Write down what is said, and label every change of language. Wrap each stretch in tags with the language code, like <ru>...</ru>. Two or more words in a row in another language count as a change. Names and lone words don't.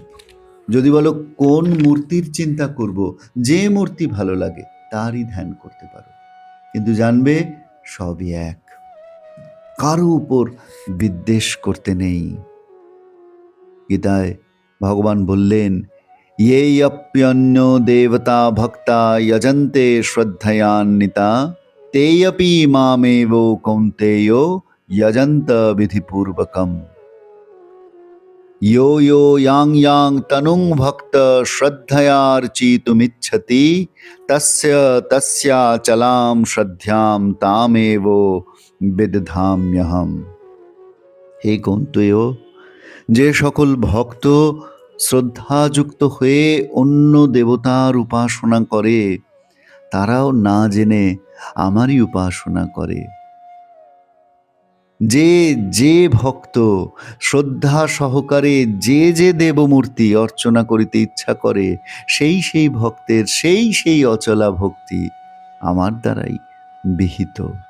<bn>যদি বলো কোন মূর্তির চিন্তা করব, যে মূর্তি ভালো লাগে তারই ধ্যান করতে পারো, কিন্তু জানবে সবই এক, কারো উপর বিদ্বেষ করতে নেই। গীতায় ভগবান বললেন,</bn> <sa>ये अप्यन्यो देवता भक्ता यजन्ते श्रद्धयान्विता तेऽपि मामेवो कौन्तेयो यजन्त विधिपूर्वकम्। यो यो यां यां तनुं भक्त श्रद्धयार्चितुमिच्छति तस्य तस्याचलां श्रद्धां तामेवो विदधाम्यहम्।</sa> <bn>হে কৌন্তেয়, যে সকল ভক্ত শ্রদ্ধাযুক্ত হয়ে অন্য দেবতার উপাসনা করে তারাও না জেনে আমারই উপাসনা করে। যে যে ভক্ত শ্রদ্ধা সহকারে যে যে দেবমূর্তি অর্চনা করিতে ইচ্ছা করে সেই সেই ভক্তের সেই সেই অচলা ভক্তি আমার দ্বারাই বিহিত।</bn>